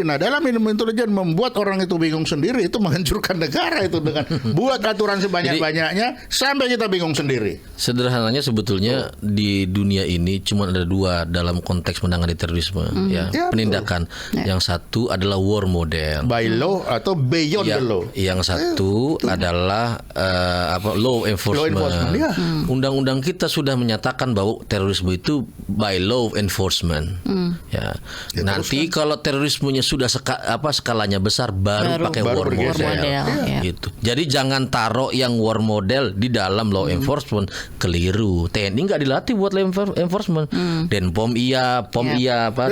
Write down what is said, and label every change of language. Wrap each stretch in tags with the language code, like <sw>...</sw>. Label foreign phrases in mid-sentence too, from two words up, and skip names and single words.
<id>Nah, dalam ilmu intelijen membuat orang itu bingung sendiri itu menghancurkan negara itu dengan buat aturan sebanyak-banyaknya sampai kita bingung sendiri. Sederhananya sebetulnya di dunia ini cuma ada dua dalam konteks menangani terorisme, ya, Ya, penindakan. Yang satu adalah</id> <en>war model. By law</en> <id>atau</id> <en>beyond the law.</en> <id>Yang satu adalah</id> <en>law enforcement. Law enforcement,</en> <id>ya. Undang-undang kita sudah menyatakan bahwa terorisme itu</id> <en>by law enforcement.</en> <id>Ya. Nanti kalau terorismenya sudah skalanya besar baru pakai baru war bergeser. model. Ya. Gitu. Jadi jangan taruh yang</id> <en>war model</en> <id>di dalam</id> <en>law enforcement,</en> <id>keliru. TNI nggak dilatih buat</id> <en>law enforcement.</en> <id>Denpom iya, POM iya, apa.</id>